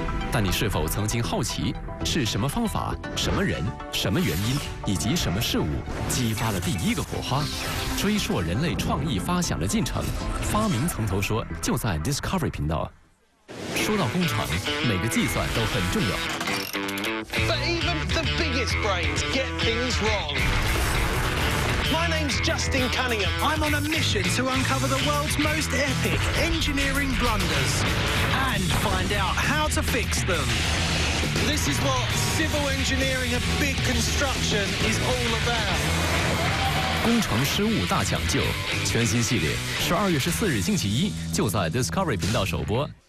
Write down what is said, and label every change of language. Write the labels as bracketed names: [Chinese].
[Chinese] 但你是否曾经好奇，是什么方法、什么人、什么原因以及什么事物激发了第一个火花？追溯人类创意发想的进程，发明从头说，就在 Discovery 频道。说到工程，每个计算都很重要。 [English] But even the biggest brains get things wrong. My name's Justin Cunningham. I'm on a mission to uncover the world's most epic engineering blunders and find out how to fix them. This is what civil engineering of big construction is all about. [Chinese] 工程失误大抢救全新系列，12月14日星期一就在 Discovery 频道首播。